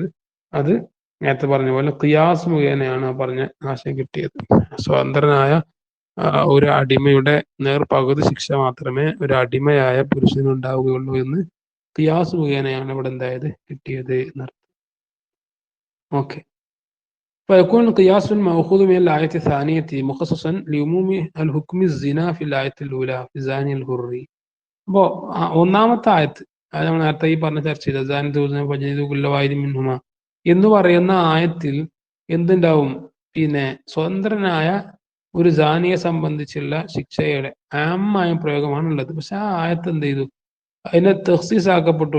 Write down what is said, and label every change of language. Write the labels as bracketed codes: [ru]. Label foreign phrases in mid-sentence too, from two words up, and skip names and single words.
[ml] അത് നേരത്തെ പറഞ്ഞ പോലെ ഖിയാസ് മുഖേനയാണ് ആ പറഞ്ഞ ആശയം കിട്ടിയത്. സ്വതന്ത്രനായ ഒരു അടിമയുടെ നേർ പകുതി ശിക്ഷ മാത്രമേ ഒരു അടിമയായ പുരുഷന് ഉണ്ടാവുകയുള്ളൂ എന്ന് ഖിയാസ് മുഖേനയാണ് ഇവിടെ എന്തായത്, കിട്ടിയത് എന്നർത്ഥം. ഓക്കെ. [ar] فيكون القياس المأخوذ من الآية الثانية مخصصا لعموم الحكم الزنا في الآية الأولى في زاني الحر. [ml] അപ്പോ ഒന്നാമത്തെ ആയത്ത്, അത് നമ്മൾ നേരത്തെ ഈ പറഞ്ഞ ചർച്ച ചെയ്ത മിൻഹുമ എന്ന് പറയുന്ന ആയത്തിൽ എന്തുണ്ടാവും, പിന്നെ സ്വതന്ത്രനായ ഒരു ജാനിയെ സംബന്ധിച്ചുള്ള ശിക്ഷയുടെ ആമായ പ്രയോഗമാണ് ഉള്ളത്. പക്ഷെ ആ ആയത്ത് എന്ത് ചെയ്തു, അതിനെ തഖ്സീസ് ആക്കപ്പെട്ടു.